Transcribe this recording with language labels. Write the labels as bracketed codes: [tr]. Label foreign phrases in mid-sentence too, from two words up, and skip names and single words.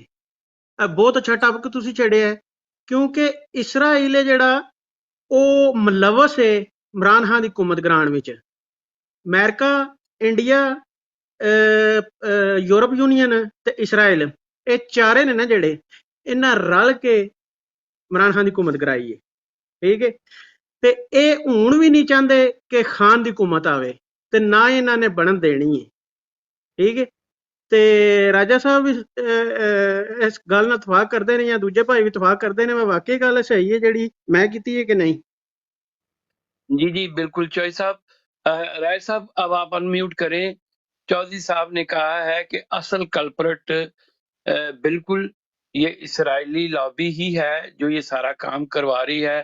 [pa] بہت اچھا ٹاپک تسی چھڑیا ہے، کیونکہ اسرائیل ہے جڑا او ملوث ہے عمران خان دی حکومت گران وچ. امریکہ، انڈیا، یورپ یونین تے اسرائیل، اے چارے نے نا جڑے انہاں رل کے عمران خان دی حکومت کرائی ہے. ٹھیک ہے. تے اے ہون بھی نہیں چاہتے کہ خان دی حکومت آوے تے نہ انہاں نے بنن دینی ہے. ٹھیک ہے. تے راجہ صاحب اس گل نال [ur] اتفاق کرتے ہیں [pa] یا دوجے بھائی بھی [ur] اتفاق کرتے ہیں؟ [pa] میں واقعی گل صحیح ہے جڑی میں کیتی ہے کہ نہیں؟ جی جی بالکل چوئی صاحب. [ur] رائے صاحب اب آپ ان میوٹ کریں. چودھری صاحب نے کہا ہے کہ اصل کلپرٹ بالکل یہ اسرائیلی لابی ہی ہے جو یہ سارا کام کروا رہی ہے.